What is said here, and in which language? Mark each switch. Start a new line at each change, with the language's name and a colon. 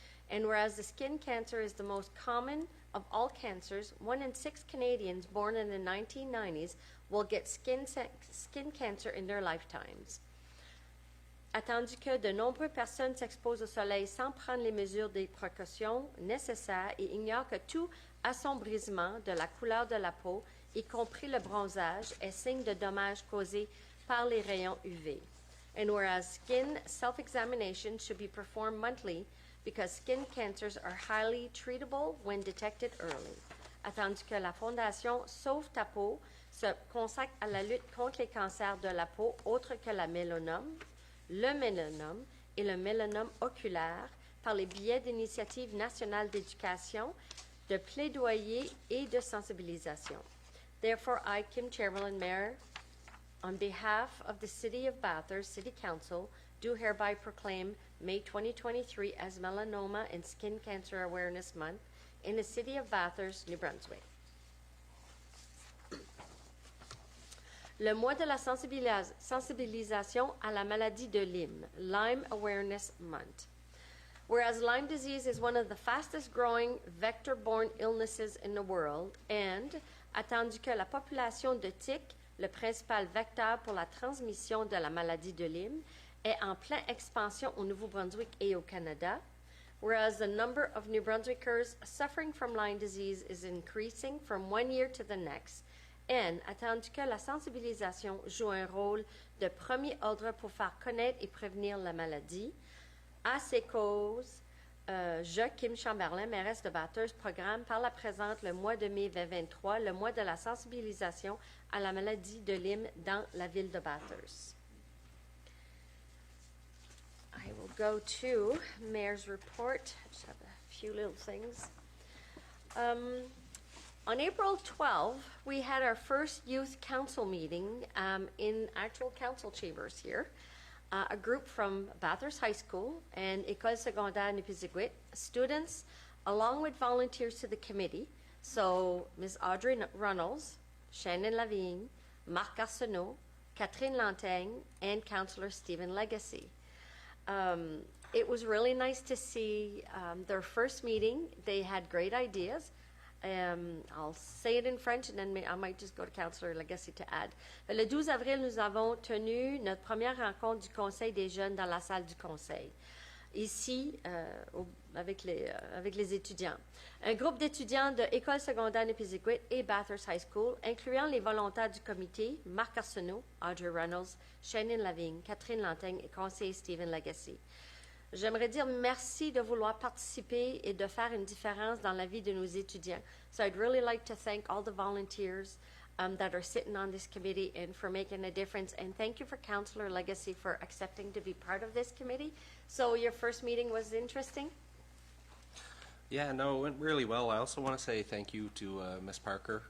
English: And whereas the skin cancer is the most common of all cancers, 1 in 6 Canadians born in the 1990s will get skin cancer in their lifetimes.
French: Attendu que de nombreuses personnes s'exposent au soleil sans prendre les mesures de précaution nécessaires et ignorent que tout assombrissement de la couleur de la peau, y compris le bronzage, est signe de dommages causés par les rayons UV.
English: And whereas skin self-examination should be performed monthly because skin cancers are highly treatable when detected early.
French: Attendu que la Fondation Sauve ta peau se consacre à la lutte contre les cancers de la peau autres que la mélanome, le mélanome et le mélanome oculaire par les biais d'initiatives nationales d'éducation, de plaidoyer et de sensibilisation.
English: Therefore, I, Kim Chamberlain, Mayor, on behalf of the City of Bathurst City Council, do hereby proclaim May 2023 as Melanoma and Skin Cancer Awareness Month in the City of Bathurst, New Brunswick.
French: Le mois de la sensibilisation à la maladie de Lyme,
English: Lyme Awareness Month. Whereas Lyme disease is one of the fastest growing vector-borne illnesses in the world, and
French: attendu que la population de tiques, le principal vecteur pour la transmission de la maladie de Lyme, est en pleine expansion au Nouveau-Brunswick et au Canada,
English: whereas the number of New Brunswickers suffering from Lyme disease is increasing from one year to the next, and
French: attendu que la sensibilisation joue un rôle de premier ordre pour faire connaître et prévenir la maladie, à ces causes, je, Kim Chamberlain, mairesse de Bathurst, programme par la présente le mois de mai 2023, le mois de la sensibilisation à la maladie de Lyme dans la ville de Bathurst.
English: I will go to Mayor's report. I just have a few little things. On April 12, we had our first youth council meeting in actual council chambers here. A group from Bathurst High School and École Secondaire Nipisiguit, students, along with volunteers to the committee. So Ms. Audrey Runnels, Shannon Lavigne, Marc Arsenault, Catherine Lantaigne, and Councillor Stephen Legacy. It was really nice to see their first meeting. They had great ideas. I'll say it in French and then I might just go to Councillor Legacy to add.
French: Le 12 avril, nous avons tenu notre première rencontre du Conseil des jeunes dans la salle du Conseil, ici avec les étudiants. Un groupe d'étudiants de École secondaire Nipisiguit et Bathurst High School, incluant les volontaires du comité, Marc Arsenault, Audrey Reynolds, Shannon Lavigne, Catherine Lantaigne et conseiller Stephen Legacy. J'aimerais dire merci de vouloir participer et de faire une différence dans la vie de nos étudiants.
English: So I'd really like to thank all the volunteers that are sitting on this committee and for making a difference. And thank you for Councillor Legacy for accepting to be part of this committee. So your first meeting was interesting? Yeah, no, it went really well. I also want to say thank you to Ms. Parker.